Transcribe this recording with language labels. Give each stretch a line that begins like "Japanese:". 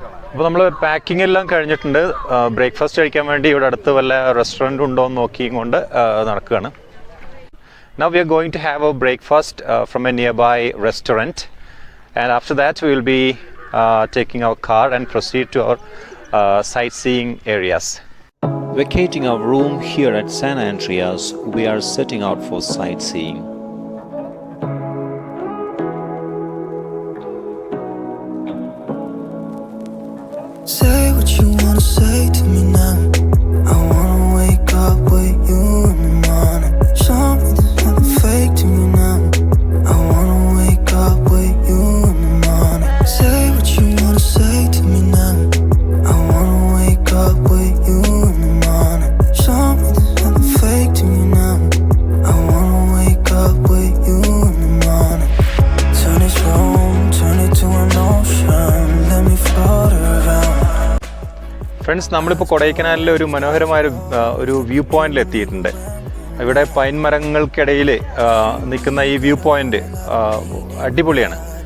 Malayalam: അപ്പോൾ നമ്മൾ പാക്കിംഗ് എല്ലാം കഴിഞ്ഞിട്ടുണ്ട്. ബ്രേക്ക്ഫാസ്റ്റ് കഴിക്കാൻ വേണ്ടി ഇവിടെ അടുത്ത് വല്ല റെസ്റ്റോറൻറ്റ് ഉണ്ടോ എന്ന് നോക്കിയും കൊണ്ട് നടക്കുകയാണ്.
English: Now we are going to have a breakfast from a nearby restaurant, and after that we will be taking our car and proceed to our sightseeing areas. Vacating our room here at San Andreas, we are setting out for sightseeing. Say what you wanna say to me now. I wanna wake up with you in the morning. Show me there's nothing fake to me now. I wanna wake up with you in the morning. Say what you wanna say to me now. I wanna wake up with you in the morning. Show me there's nothing fake to me now. I wanna wake up with you in the morning. Turn this room, turn it to an ocean. Let me float around.
Malayalam: Friends, നമ്മളിപ്പോൾ കൊടൈക്കനാലിലെ ഒരു മനോഹരമായ ഒരു view പോയിന്റിൽ എത്തിയിട്ടുണ്ട്. ഇവിടെ pine മരങ്ങൾക്കിടയിൽ നിൽക്കുന്ന ഈ view point അടിപൊളിയാണ്.